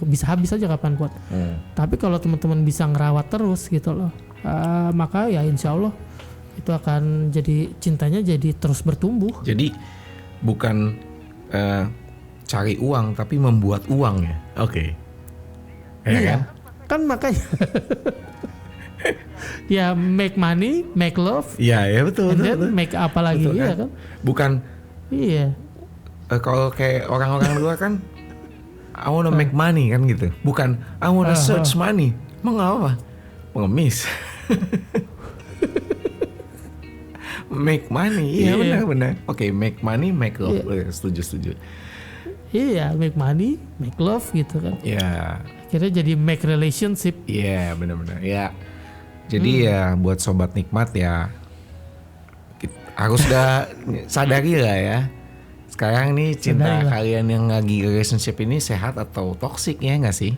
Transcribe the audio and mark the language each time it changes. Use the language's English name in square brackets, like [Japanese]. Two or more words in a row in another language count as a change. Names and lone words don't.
[Indonesian] Bisa habis aja kapanpun. Tapi kalau teman-teman bisa ngerawat terus gitu loh, maka ya [Arabic] إن شاء الله [Indonesian] itu akan jadi cintanya jadi terus bertumbuh. Jadi bukan cari uang tapi membuat uang ya. Oke. Iya. Kan makanya. Ya [English] make money, make love. [Indonesian] Iya betul. [English] Then make [Indonesian] apa lagi ya kan? Bukan. Iya. Kalau kayak orang-orang luar kan, [English] I wanna make money [Indonesian] kan gitu. [English] Bukan I wanna search money. [Indonesian] Emang apa? Pengemis. [English] Make money, [Indonesian] iya benar. Oke, [English] make money, make love. [Indonesian] Setuju. Iya, [English] make money, make love [Indonesian] gitu kan. Iya. Akhirnya jadi [English] make relationship. [Indonesian] Iya, benar. Ya. Jadi ya buat sobat nikmat ya, harus udah sadari lah ya. Sekarang nih cinta kalian yang lagi relationship ini sehat atau toksik ya nggak sih?